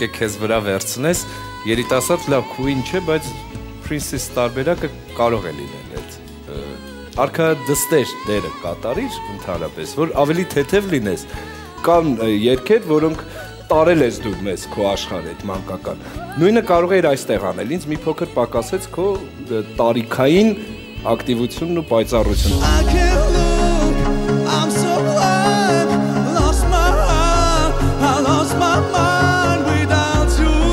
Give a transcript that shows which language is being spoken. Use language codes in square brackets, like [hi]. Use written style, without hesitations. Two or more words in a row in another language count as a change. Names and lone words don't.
[hy] է քեզ վրա վերցնես, երիտասարդ լավ քույն չէ, բայց Princess տարբերակը կարող է լինել այդ։ Արքադստեր դերը կատարիր ընդհանրապես, որ ավելի թեթև լինես։ Կան երգեր, որոնք տարել ես դու մեզ քո աշխարհ այդ մանկական։ Նույնը կարող է այստեղ անել։ Ինձ մի փոքր պակասեց քո տարիքային ակտիվությունն ու պայծառությունը։ [en] I'm so blind, lost my heart, I lost my mind without you,